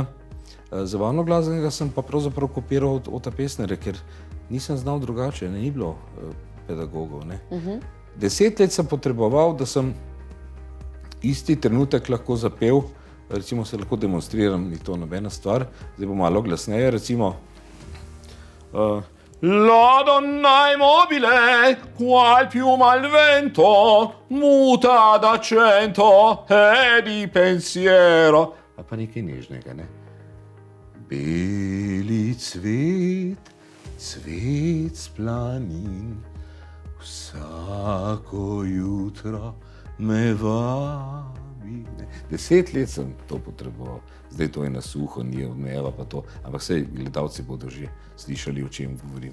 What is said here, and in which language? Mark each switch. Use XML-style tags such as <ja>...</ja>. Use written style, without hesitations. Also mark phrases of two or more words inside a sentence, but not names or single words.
<sl>Zabavno glasbenega sem pa pravzaprav kopiral od pesnere, ker nisem znal drugače, ne, ni bilo pedagogov, ne. 10 let sem potreboval, da sem isti trenutek lahko zapel, recimo se lahko demonstriram, ni to nobena stvar, zdaj bo malo glasneje, recimo</sl> <it>La donna immobile, qual piuma al vento, muta d'accento e di pensiero.</it> <sl>A pa nekaj nežnega, ne? Beli cvet, cvet s planin, vsako jutro me vabi. 10 let sem to potreboval, zdaj to je na suho, ni odmeva pa to, ampak saj gledalci bodo že slišali, o čem govorim.</sl>